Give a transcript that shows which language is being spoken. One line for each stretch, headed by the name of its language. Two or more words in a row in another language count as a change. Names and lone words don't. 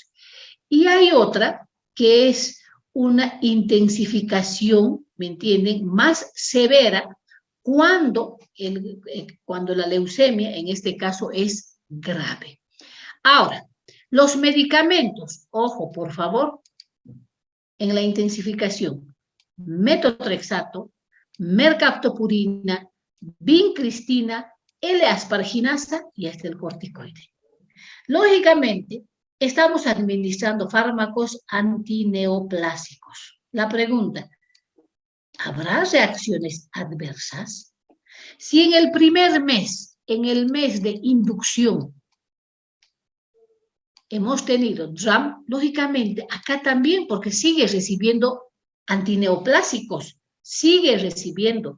Spanish: Y hay otra que es una intensificación, ¿me entienden?, más severa cuando la leucemia, en este caso, es grave. Ahora, los medicamentos, ojo, por favor, en la intensificación. metotrexato, mercaptopurina, vincristina, L-asparginasa y hasta el corticoide. Lógicamente, estamos administrando fármacos antineoplásicos. La pregunta, ¿habrá reacciones adversas? Si en el primer mes, en el mes de inducción, hemos tenido RAM, lógicamente, acá también, porque sigue recibiendo antineoplásicos, sigue recibiendo.